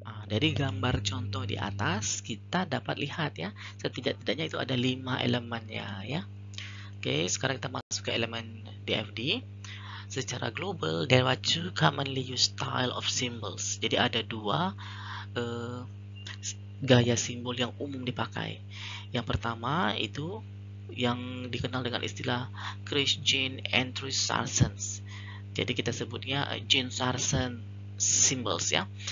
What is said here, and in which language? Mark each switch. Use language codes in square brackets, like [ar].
[id] Dari gambar contoh di atas kita dapat lihat ya, setidak-tidaknya itu ada 5 elemennya ya. Oke, sekarang kita masuk ke elemen DFD. Secara global, [en] there are two commonly used style of symbols. [id] Jadi ada dua gaya simbol yang umum dipakai. Yang pertama itu yang dikenal dengan istilah Chris Jean Andrew Sarsens. Jadi kita sebutnya Jane Sarson symbols ya.